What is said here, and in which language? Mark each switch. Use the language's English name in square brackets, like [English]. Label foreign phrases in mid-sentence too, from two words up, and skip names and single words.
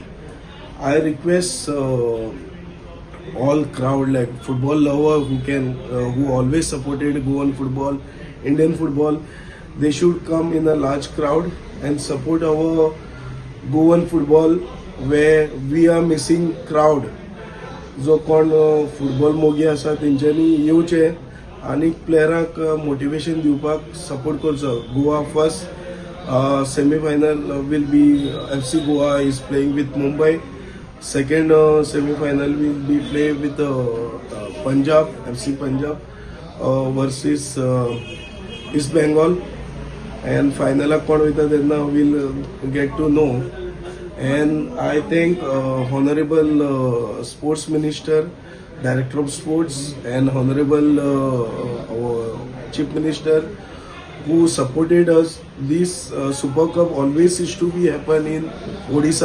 [English] I request all crowd, like football lover who always supported Goan football, Indian football, they should come in a large crowd and support our Goan football, where we are missing crowd. [Konkani] जो कोण फुटबॉल मोगी आसा तेंच्यांनी येवचे आनी प्लेयरांक मोटिवेशन दिवपाक सपोर्ट करचो। [English] Goa first semi-final will be FC Goa is playing with Mumbai. Second semi-final will be played with Punjab, FC Punjab versus East Bengal. And final [Konkani] कोण वयता तेन्ना [English] we'll get to know. And I thank Honorable Sports Minister, Director of Sports, and Honorable Chief Minister who supported us. This Super Cup always is to be happen in Odisha.